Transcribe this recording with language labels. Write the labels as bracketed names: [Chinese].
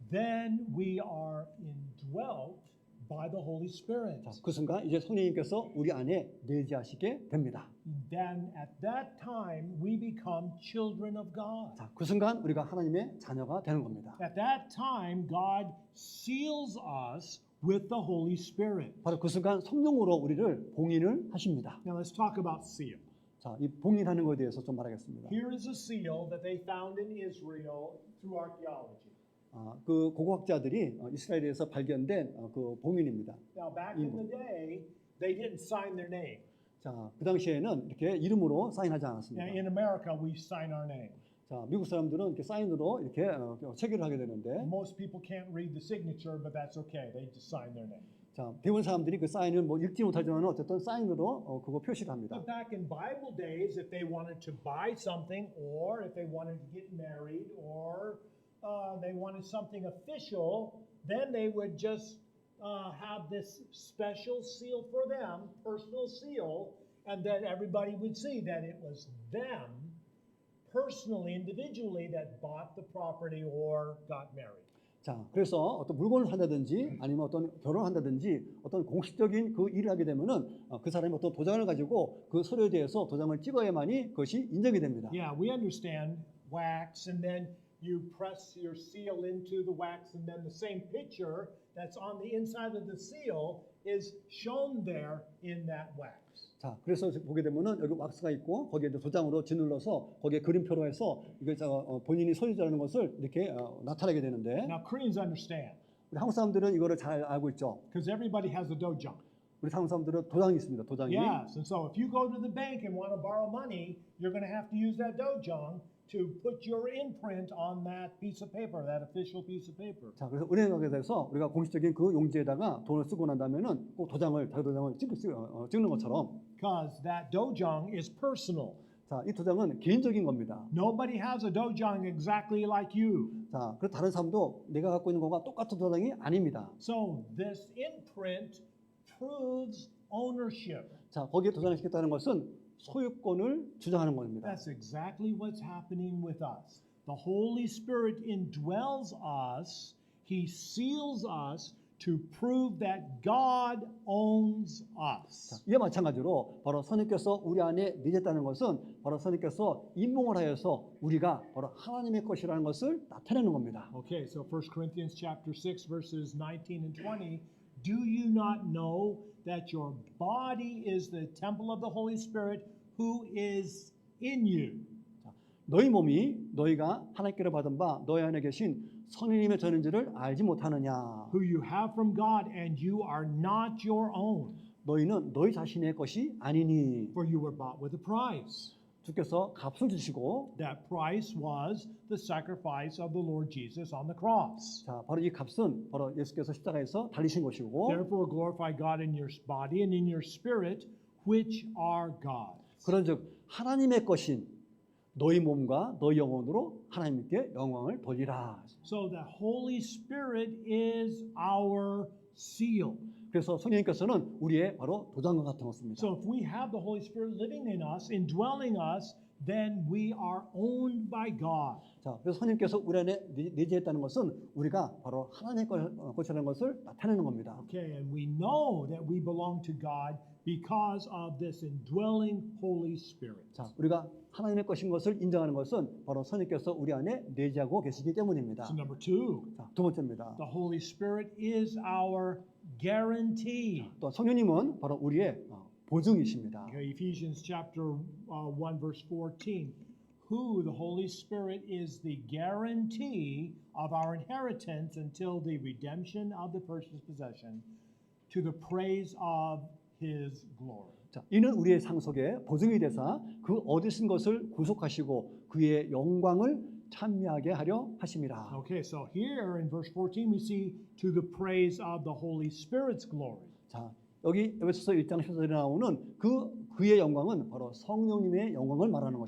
[English] Then we are indwelt by the Holy Spirit. [Korean] 자, 그 순간 이제 성령님께서 우리 안에 내재하시게 됩니다. [English] Then at that time we become children of God. [Korean] 자, 그 순간 우리가 하나님의 자녀가 되는 겁니다. [English] At that time God seals us with the Holy Spirit. [Korean] 바로 그 순간 성령으로 우리를 봉인을 하십니다. [English] Now let's talk about seal. [Korean] 자, 이 봉인하는 것에 대해서 좀 말하겠습니다. [English] Here is a seal that they found in Israel through archaeology. [Korean] 그 고고학자들이 이스라엘에서 발견된 그 봉인입니다. [English] Now back in the day, they didn't sign their name. [Korean] 자, 그 당시에는 이렇게 이름으로 사인하지 않았습니다. [English] Now in America, we sign our name. [Korean] 자, 미국 사람들은 이렇게 사인으로 이렇게 체결을 하게 되는데, [English] Most people can't read the signature, but that's okay. They just sign their name. [Korean] 자, 대부분 사람들이 그 사인을 뭐 읽지 못하지만 어쨌든 사인으로 그거 표시를 합니다. [English] But back in Bible days, if they wanted to buy something, or if they wanted to get married, or they wanted something official, then they would just have this special seal for them, personal seal, and then everybody would see that it was them, personally, individually, that bought the property or got married. [Korean] 자, 그래서 어떤 물건을 산다든지 아니면 어떤 결혼을 한다든지 어떤 공식적인 그 일을 하게 되면은 그 사람이 어떤 도장을 가지고 그 서류에 대해서 도장을 찍어야만이 그것이 인정이 됩니다. [English] Yeah, we understand wax, and then you press your seal into the wax, and then the same picture that's on the inside of the seal is shown there in that wax. [Korean] 자, 그래서 보게 되면은 여기 왁스가 있고 거기에 이제 도장으로 짓눌러서 거기에 그림표로 해서 이게 본인이 소유자라는 것을 이렇게 나타내게 되는데 [English] Now Koreans understand [Korean] 우리 한국 사람들은 이거를 잘 알고 있죠. [English] because everybody has a dojang. [Korean] 우리 한국 사람들은 도장이 있습니다. 도장이. [English] Yes, and so if you go to the bank and want to borrow money, you're going to have to use that dojang to put your imprint on that piece of paper, that official piece of paper. [Korean] 자, 그래서 은행 가게 돼서 우리가 공식적인 그 용지에다가 돈을 쓰고 난 다음에는 꼭 도장을 자기 도장을 찍는 것처럼. [English] Because that dojang is personal. [Korean] 자, 이 도장은 개인적인 겁니다. [English] Nobody has a dojang exactly like you. [Korean] 자, 그 다른 사람도 내가 갖고 있는 거가 똑같은 도장이 아닙니다. [English] So this imprint proves ownership. [Korean] 자, 거기에 도전시켰다는 것은 소유권을 주장하는 겁니다. [English] That's exactly what's happening with us. The Holy Spirit indwells us. He seals us to prove that God owns us. [Korean] 이와 마찬가지로 바로 선생님께서 우리 안에 내셨다는 것은 바로 선생님께서 임몽을 하여서 우리가 바로 하나님의 것이라는 것을 나타내는 겁니다. [English] Okay, so 1 Corinthians chapter 6 verses 19 and 20. Do you not know that your body is the temple of the Holy Spirit who is in you? [Korean] 너희 몸이 너희가 하나님께로 받은 바 너희 안에 계신 성령님의 전인지를 알지 못하느냐. [English] Who you have from God, and you are not your own. [Korean] 너희는 너희 자신의 것이 아니니. [English] For you were bought with a price. [Korean] 주께서 값을 주시고 [English] That price was the sacrifice of the Lord Jesus on the cross. [Korean] 자, 바로 이 값은 바로 예수께서 십자가에서 달리신 것이고 [English] Therefore glorify God in your body and in your spirit, which are God's. [Korean] 그런즉 하나님의 것인 너희 몸과 너희 영혼으로 하나님께 영광을 돌리라. [English] So the Holy Spirit is our seal. [Korean] 그래서 성령님께서는 우리의 바로 도장과 같은 것입니다. [English] So if we have the Holy Spirit living in us, indwelling us, then we are owned by God. [Korean] 자, 그래서 성령님께서 우리 안에 내재했다는 것은 우리가 바로 하나님의 것이라는 것을 나타내는 겁니다. [English] Okay, and we know that we belong to God because of this indwelling Holy Spirit. [Korean] 자, 우리가 하나님의 것인 것을 인정하는 것은 바로 성령께서 우리 안에 내재하고 계시기 때문입니다. [English] So number two, [Korean] 자, 두 번째입니다. [English] the Holy Spirit is our guarantee. [Korean] 또 성령님은 바로 우리의 보증이십니다. [English] Okay, Ephesians chapter 1 verse 14. Who the Holy Spirit is the guarantee of our inheritance until the redemption of the purchased possession to the praise of his glory. [Korean] 자, 이는 우리의 상속의 보증이 되사 그 얻으신 것을 구속하시고 그의 영광을 찬미하게 하려 하심이라. [English] Okay, so here in verse 14 we see to the praise of the Holy Spirit's glory. [Korean] 자, 여기 에베소서 1장 10절에 나오는 그의 영광은 바로 성령님의 영광을 말하는